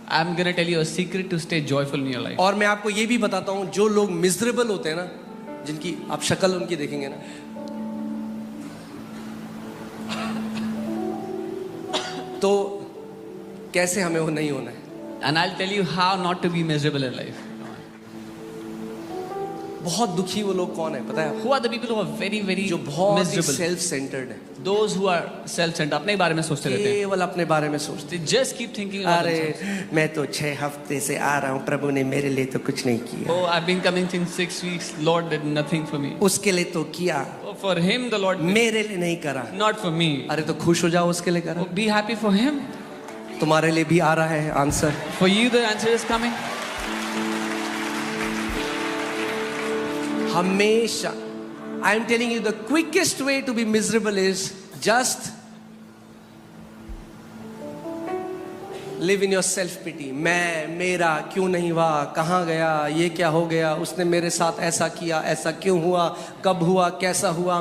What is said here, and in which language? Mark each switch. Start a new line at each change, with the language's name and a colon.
English: I'm going to tell you a secret to stay joyful in your life.
Hindi: और मैं आपको ये भी बताता हूँ, जो लोग मिजरेबल होते हैं ना, जिनकी आप शक्ल उनकी देखेंगे ना, तो कैसे हमें वो नहीं होना है.
English: And I'll tell you how not to be miserable in life.
Hindi: बहुत दुखी वो लोग कौन है पता है?
English: Who are the people who are very, very
Hindi: जो बहुत ही
English: miserable?
Hindi: सेल्फ सेंटर्ड है.
English: Those who are self-centered,
Hindi: अपने बारे में सोचते रहते हैं. केवल अपने बारे में सोचते.
English: They just keep thinking about themselves.
Hindi: अरे मैं तो 6 हफ्ते से आ रहा हूँ, प्रभु ने मेरे लिए तो कुछ नहीं किया.
English: Oh, I've been coming since 6 weeks. Lord did nothing for me.
Hindi: उसके लिए तो किया,
English: Oh, for him the Lord did,
Hindi: मेरे लिए नहीं करा.
English: not for me.
Hindi: अरे तो खुश हो जाओ, उसके लिए करा.
English: Oh, be happy for him.
Hindi: तुम्हारे लिए भी आ रहा है answer.
English: For you the answer is coming. हमेशा I am telling you the quickest way to be miserable is just live in your self pity.
Hindi: मैं, मेरा, क्यों नहीं हुआ, कहाँ गया, ये क्या हो गया, उसने मेरे साथ ऐसा किया, ऐसा क्यों हुआ, कब हुआ, कैसा हुआ.